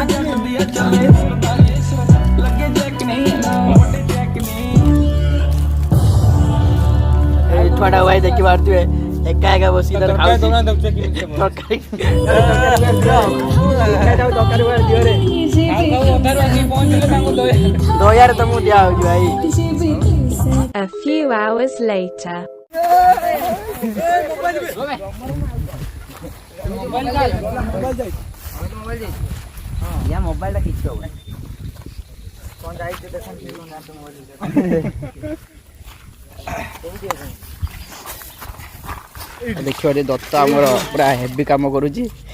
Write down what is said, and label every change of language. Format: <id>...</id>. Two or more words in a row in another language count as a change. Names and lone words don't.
<or>ଏଇ ଛୁଆଟା ଭାଇ ଦେଖିପାରୁଥିବେ ଏକା ଏକା ବସିକି ତାର ଖାଉଛି ଦୟାରେ ତମକୁ ଦିଆହଉଛି ଭାଇ</or> <en>A few hours later.</en> <or>ମୋବାଇଲଟା କିଛି ହବ ଦେଖିବ ଦତ୍ତ ଆମର ପୁରା ହେଭି କାମ କରୁଛି</or>